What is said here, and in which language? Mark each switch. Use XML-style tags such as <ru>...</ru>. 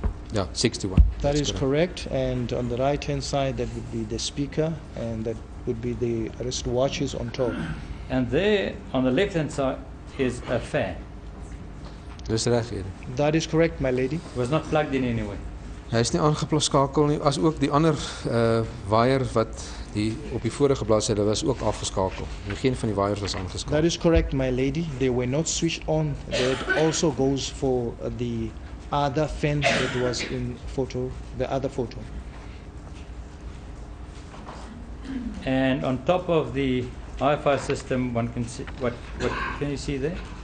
<af>Ja, 61.</af> <en>That is correct. And on the right-hand side, that would be the speaker, and that would be the wristwatches on top. And there on the left-hand side is a fan.</en> <af>Dis reg, Ede.</af> <en>That is correct, my lady. It was not plugged in anyway.</en> <af>Hy is nie aangeskakel nie, as ook die ander waier wat die op die vorige bladsy was ook afgeskakel. Geen van die waiers was aangeskakel.</af> <en>That is correct, my lady. They were not switched on. That also goes for the other fan that was in the other photo. And on top of the hi-fi system, one can see what can you see there?</en>